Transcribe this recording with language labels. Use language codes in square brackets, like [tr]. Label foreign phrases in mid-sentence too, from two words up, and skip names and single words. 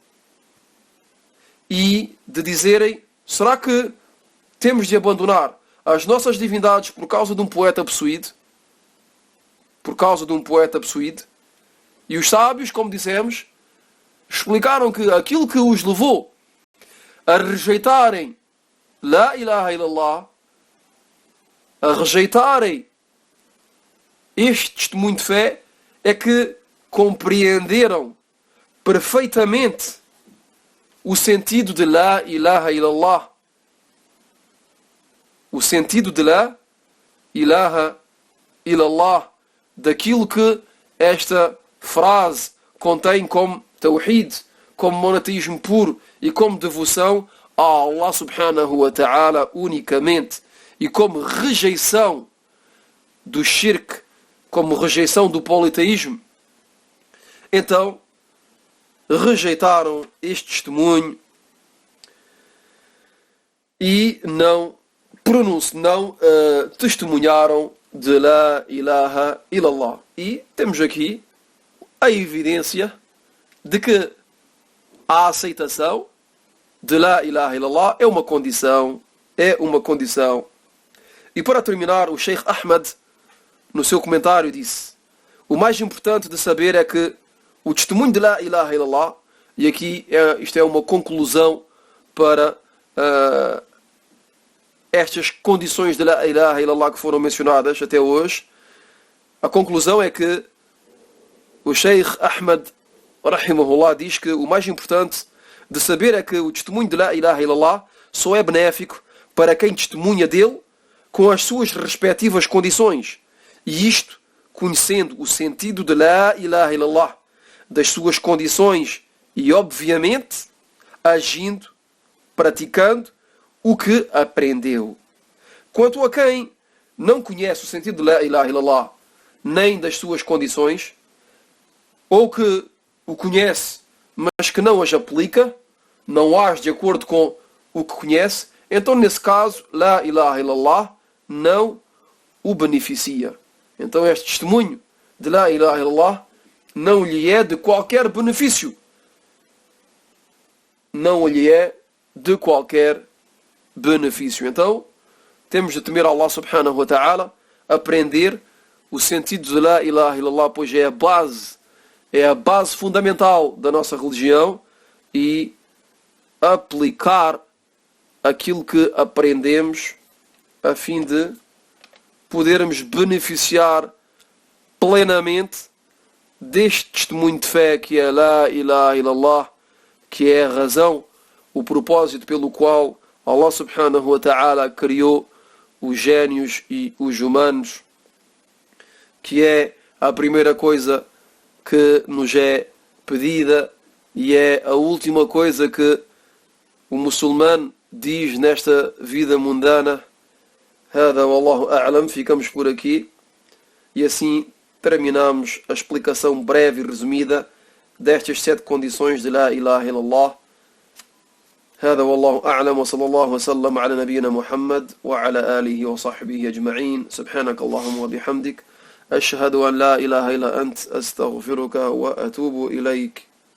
[pt] e de dizerem: será que temos de abandonar as nossas divindades por causa de um poeta possuído? Por causa de um poeta possuído? E os sábios, como dissemos, explicaram que aquilo que os levou a rejeitarem [ar] لا إله إلا الله, [pt] a rejeitarem este testemunho de fé, é que compreenderam perfeitamente o sentido de [ar] لا إله إلا الله. [pt] O sentido de [ar] لا إله إلا الله, [pt] daquilo que esta frase contém como tawhid, como monoteísmo puro e como devoção a [ar] الله سبحانه وتعالى [pt] unicamente, e como rejeição do shirk, como rejeição do politeísmo. Então rejeitaram este testemunho e não testemunharam de [ar] لا إله إلا الله. [pt] E temos aqui a evidência de que a aceitação de [ar] لا إله إلا الله [pt] é uma condição. E para terminar, o Sheikh Ahmad, no seu comentário, disse: o mais importante de saber é que o testemunho de [ar] لا إله إلا الله, [pt] e aqui isto é uma conclusão para estas condições de [ar] لا إله إلا الله [pt] que foram mencionadas até hoje. A conclusão é que o Sheikh Ahmad rahimahullah diz que o mais importante de saber é que o testemunho de [ar] لا إله إلا الله [pt] só é benéfico para quem testemunha dele com as suas respectivas condições. E isto conhecendo o sentido de [ar] لا إله إلا الله, [pt] das suas condições e, obviamente, agindo, praticando o que aprendeu. Quanto a quem não conhece o sentido de [ar] لا إله إلا الله, [pt] nem das suas condições, ou que o conhece, mas que não as aplica, não age de acordo com o que conhece, então nesse caso [ar] لا إله إلا الله [pt] não o beneficia. Então este testemunho de [ar] لا إله إلا الله [pt] não lhe é de qualquer benefício. Não lhe é de qualquer benefício. Então temos de temer [ar] الله سبحانه وتعالى, [pt] aprender o sentido de [ar] لا إله إلا الله, [pt] pois é a base fundamental da nossa religião, e aplicar aquilo que aprendemos a fim de podermos beneficiar plenamente deste testemunho de fé que é [ar] لا إله إلا الله, [pt] que é a razão, o propósito pelo qual [ar] الله سبحانه وتعالى [pt] criou os génios e os humanos, que é a primeira coisa que nos é pedida e é a última coisa que o muçulmano diz nesta vida mundana. [ar] هذا والله أعلم. [pt] Ficamos por aqui e assim terminamos a explicação breve e resumida destas 7 condições de [ar] لا إله إلا الله. هذا والله أعلم وصلى الله وسلم على نبينا محمد وعلى آله وصحبه أجمعين. سبحانك اللهم وبحمدك أشهد أن لا إله إلا أنت أستغفرك وأتوب إليك.